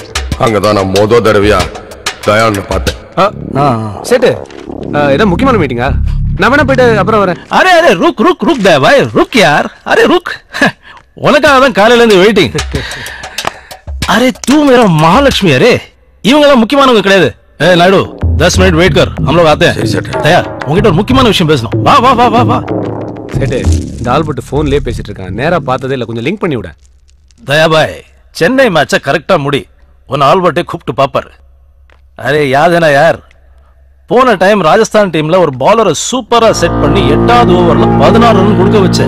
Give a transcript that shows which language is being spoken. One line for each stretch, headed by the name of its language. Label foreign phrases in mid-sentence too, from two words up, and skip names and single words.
Tamil: அங்கதான் நான் மொத தடவையா தயான்னு பார்த்தேன். சேட்டு, ஏதோ முக்கியமான மீட்டிங்கா? நான் வேணா போயிட்டு அப்புறம் வரேன்.
Hindi: अरे अरे, रुक रुक रुक दे भाई, रुक यार. अरे रुक,
Tamil: உனக்காக தான் காலையில இருந்து வெயிட்டிங்.
Hindi: अरे तू मेरा महालक्ष्मी.
Tamil: அரே இவங்க எல்லாம் முக்கியமானவங்க கிடையாது.
Hindi: ஏ நாயுடு, 10 मिनट वेट कर, हम लोग आते हैं.
Tamil: தயா, உங்ககிட்ட ஒரு முக்கியமான விஷயம் பேசணும். வா வா வா வா வா. சேட்டு, இந்த ஆல்பர்ட் போன்லயே பேசிட்டு இருக்கான். நேரா பார்த்ததே இல்ல, கொஞ்சம் லிங்க் பண்ணி விட. தயா பாய், சென்னை மேட்சை கரெக்டா முடி. உன் ஆல்பர்ட்டை கூப்பிட்டு பாப்பாரு.
Hindi: अरे याद है ना यार,
Tamil: போன டைம் ராஜஸ்தான் டீம்ல ஒரு பாலரை சூப்பரா செட் பண்ணி 8வது ஓவர்ல 16 ரன் கொடுக்க வச்சேன்.